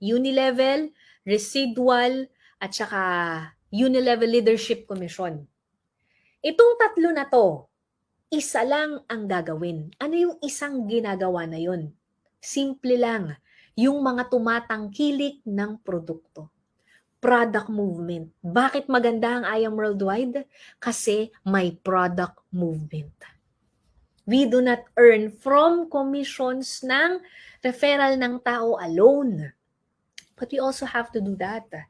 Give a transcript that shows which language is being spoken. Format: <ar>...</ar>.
<tl>Unilevel, residual, at saka unilevel leadership commission. Itong 3 na to, isa lang ang gagawin. Ano yung isang ginagawa na yun? Simple lang. Yung mga tumatangkilik ng produkto. Product movement. Bakit maganda ang I Am Worldwide? Kasi may product movement.</tl> <en>We do not earn from commissions</en> <tl>ng referral ng tao</tl> <en>alone. But we also have to do that.</en>